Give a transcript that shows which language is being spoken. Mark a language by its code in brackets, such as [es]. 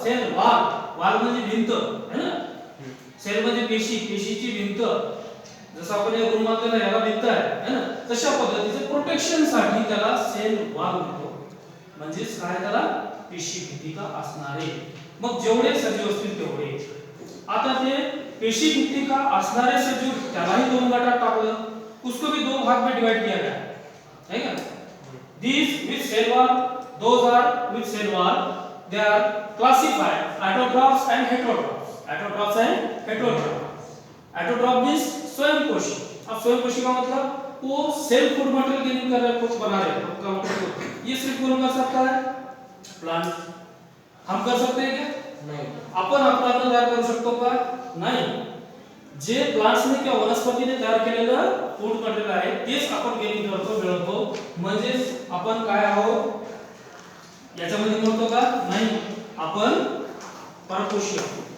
[mr] Sale wall, wall म्हणजे भिंत, है ना. सेल म्हणजे पेशी, पेशीची भिंत. जसं आपण या रूम मध्ये याला भिंत आहे, है ना, तशा पद्धतीचे प्रोटेक्शन साठी त्याला सेल वॉल म्हणतो. म्हणजे काय? त्याला पेशी भित्तिका असणारे. मग जेवढे सजीव असतील तेवढे. आता ते पेशी भित्तिका असणारे सजीव त्यालाही दोन गटात टाकलं, [hi] उसको भी दो भाग में डिवाइड किया गया है क्या? [en] These with cell wall, those are with cell wall, they are classified autotrophs and heterotrophs. Autotrophs and heterotrophs. Autotroph means स्वयंपोषी. [hi] अब स्वयंपोषी का मतलब वो सेल्फ फूड मटेरियल गेनिंग कर रहा है, खुद बना रहे हैं, का मतलब ये सिर्फ कौन कर सकता है? प्लांट. हम कर सकते हैं क्या? [mr] नाही. आपण आपला अन्न तयार करू शकतो का? नाही. जे प्लांट्सने किंवा वनस्पतीने तयार केलेलं फूड मटेरियल आहे तेच आपण गेनिंग करतो मिळवतो. म्हणजेच आपण काय आहोत याच्यामध्ये म्हणतो का नाही, आपण परपोषी आहोत.